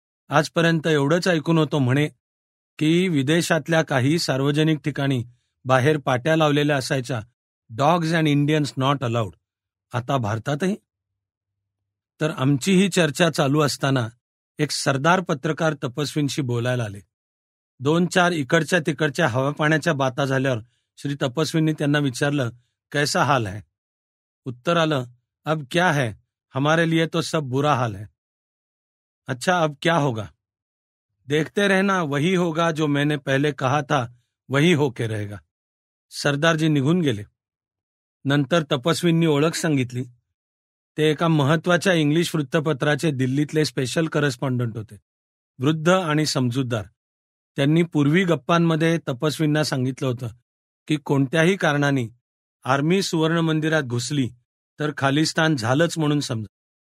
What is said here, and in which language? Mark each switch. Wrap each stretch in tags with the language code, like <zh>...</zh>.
<mr>आजपर्यंत एवढंच ऐकून होतो म्हणे की विदेशातल्या काही सार्वजनिक ठिकाणी बाहेर पाट्या लावलेल्या असायच्या,</mr> <en>Dogs and Indians not allowed.</en> <mr>आता भारतातही? तर आमची ही चर्चा चालू असताना एक सरदार पत्रकार तपस्वींशी बोलायला आले. 2-4 इकडच्या तिकडच्या हवा पाण्याच्या बाता झाल्यावर श्री तपस्वींनी त्यांना विचारलं,</mr> <hi>कैसा हाल है?</hi> <mr>उत्तर आलं,</mr> <hi>अब क्या है, हमारे लिए तो सब बुरा हाल है. अच्छा, अब क्या होगा? देखते रहना, वही होगा जो मैंने पहले कहा था, वही होके रहेगा.</hi> <mr>सरदारजी निघून गेले. नंतर तपस्वींनी ओळख सांगितली. ते एका महत्वाच्या इंग्लिश वृत्तपत्राचे दिल्लीतले स्पेशल करस्पॉन्डंट होते, वृद्ध आणि समजूतदार. त्यांनी पूर्वी गप्पांमध्ये तपस्वींना सांगितलं होतं की कोणत्याही कारणाने आर्मी सुवर्ण मंदिरात घुसली तर खालिस्तान झालंच म्हणून समजा.</mr>